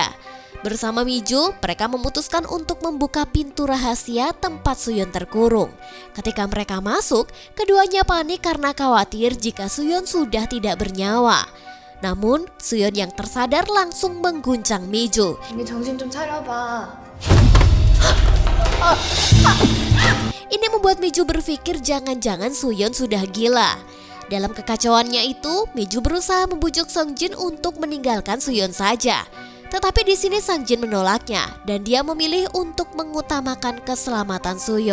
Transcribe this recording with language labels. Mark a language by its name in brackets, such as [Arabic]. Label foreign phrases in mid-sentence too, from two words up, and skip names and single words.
[Indonesian] Bersama Miju, mereka memutuskan untuk membuka pintu rahasia tempat Soyeon terkurung. Ketika mereka masuk, keduanya panik karena khawatir jika Soyeon sudah tidak bernyawa. Namun, Soyeon yang tersadar langsung mengguncang Miju. [Korean] 이미 정신 좀 차려봐. [Indonesian] Ini membuat Miju berpikir jangan-jangan Soyeon sudah gila. Dalam kekacauannya itu, Miju berusaha membujuk Seungjin untuk meninggalkan Soyeon saja. Tetapi di sini Sang Jin menolaknya dan dia memilih untuk mengutamakan keselamatan Soyeon.